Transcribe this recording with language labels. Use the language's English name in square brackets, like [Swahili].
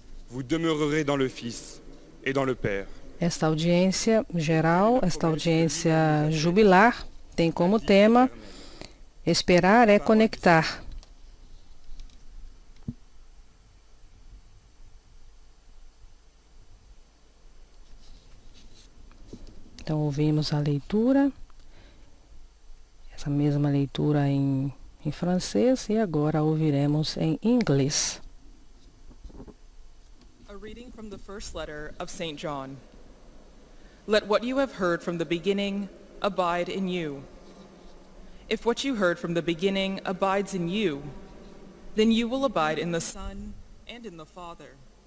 [French] Vous demeurerez dans le Fils et dans le Père. [Portuguese] Esta audiência geral, esta audiência jubilar, tem como tema esperar é conectar. Então ouvimos a leitura, essa mesma leitura em francês, e agora ouviremos em inglês. [English] A reading from the first letter of St. John. Let what you have heard from the beginning abide in you. If what you heard from the beginning abides in you, then you will abide in the Son and in the Father.